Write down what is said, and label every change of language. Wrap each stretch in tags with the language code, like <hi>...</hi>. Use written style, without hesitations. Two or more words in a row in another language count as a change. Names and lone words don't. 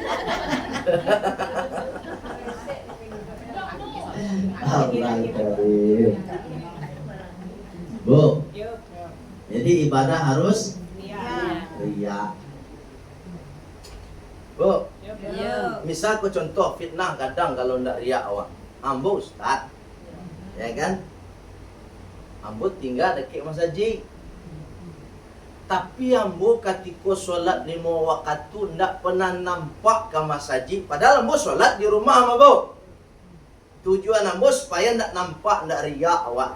<id>Bu. Jadi ibadah harus ria. Bu. Misal aku contoh fitnah kadang kalau ndak ria awak.</id> <min>Ambo ustaz. Ya kan? Ambo tinggal dekat masjid. Tapi ambo ketika solat 5 waktu tu ndak pernah nampak ke masjid. Padahal ambo solat di rumah ambo. Tujuan ambo supaya ndak nampak, ndak riak awak.</min>